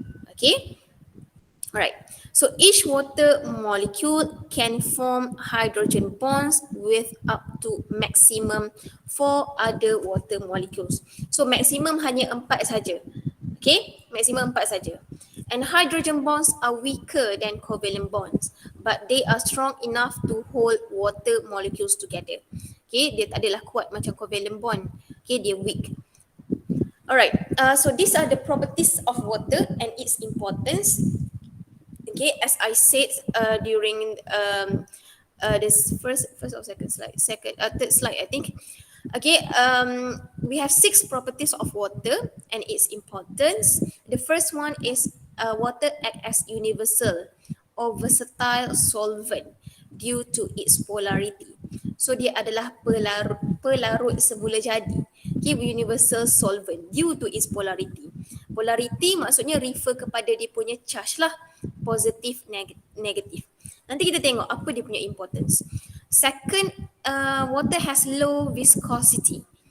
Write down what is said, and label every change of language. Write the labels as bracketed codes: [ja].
[en] Okay, alright. So each water molecule can form hydrogen bonds with up to maximum 4 other water molecules. [ms] So maximum hanya 4 saja. Okay, maximum 4 saja. [en] And hydrogen bonds are weaker than covalent bonds, but they are strong enough to hold water molecules together. [ms] Okay, dia tak adalah kuat macam covalent bond. Okay, dia weak. [en] Alright, so these are the properties of water and its importance. Okay, as I said during this first or second slide, third slide, I think. Okay, we have 6 properties of water and its importance. The first one is water act as universal or versatile solvent due to its polarity. [ms] So dia adalah pelarut semula jadi. [en] Okay, universal solvent due to its polarity. Polarity [ms] maksudnya [en] refer [ms] kepada dia punya [en] charge [ms] lah, positif, negatif. Nanti kita tengok apa dia punya importance. [en] Second, water has low viscosity.